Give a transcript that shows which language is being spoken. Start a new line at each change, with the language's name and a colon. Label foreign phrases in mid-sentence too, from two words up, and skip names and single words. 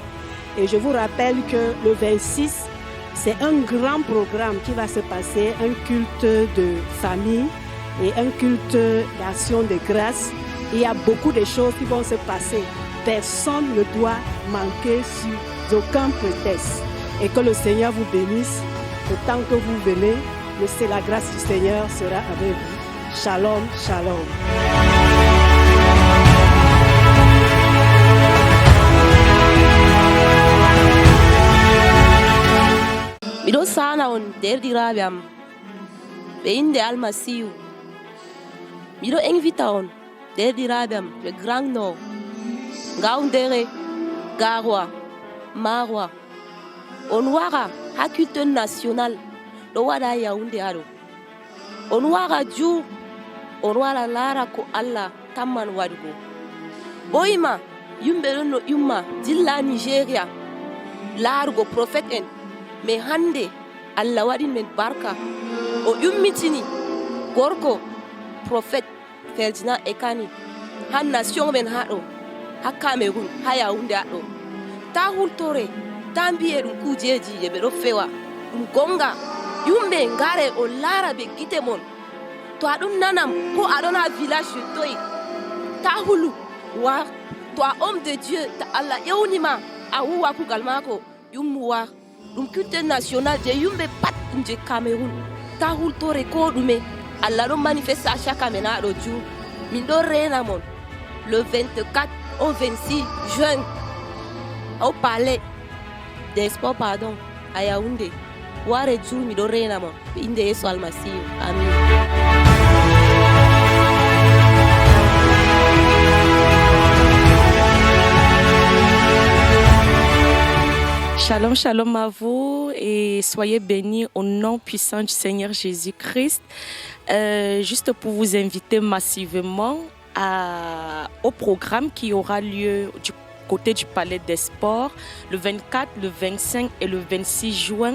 French: Et je vous rappelle que le 26, c'est un grand programme qui va se passer, un culte de famille et un culte d'action de grâce. Il y a beaucoup de choses qui vont se passer. Personne ne doit manquer sur aucun prétexte. Et que le Seigneur vous bénisse. Autant que vous venez, la grâce du Seigneur sera avec vous.
Hebrew: Shalom, shalom.
Fula: Miɗo sana on derɗiraɓe am ɓe inde almasihu. Miɗo invita on derɗiraɓe am le Grand Nord, Ngaoundéré, Garoua, Maroua. On wara ha
French: culte national
Fula: ɗo waɗa Yaoundé haɗo. On wara ju on wara lara ko Allah tamman waɗugo. Ɓoyma yimɓe ɗon no ƴumma dilla Nigéria larugo prophète en. Mais hande Allah waɗin men barka o ƴummitini gorko prophète Ferdinand Ekane ha nation men haɗo ha Cameroun ha Yaoundé haɗo. Ta hultore ta mbiye ɗum kujeji je ɓe ɗo fewa ɗum gonga. Yumɓe ngare o laara ɓe gite mon. To aɗon nanam ko aɗon ha village toye ta hulu war. To a
French: homme de Dieu
Fula: ta Allah ƴewnima a huwa kugal mako yummu war. Ɗum
French: culte national
Fula: je yumɓe pat ɗum je Cameroun. Ta hultore ko ɗume Allah ɗon
French: manifeste a chaque
Fula: amen aɗo ju. Min ɗo rena mon
French: le 24 au 26 juin au Palais des Sports à Yaoundé.
Fula: Ware ju miɗo rena mon inde Yesu almasihu. Amin.
French: Shalom, shalom à vous et soyez bénis au nom puissant du Seigneur Jésus-Christ. Juste pour vous inviter massivement au programme qui aura lieu du côté du Palais des Sports, le 24, le 25 et le 26 juin.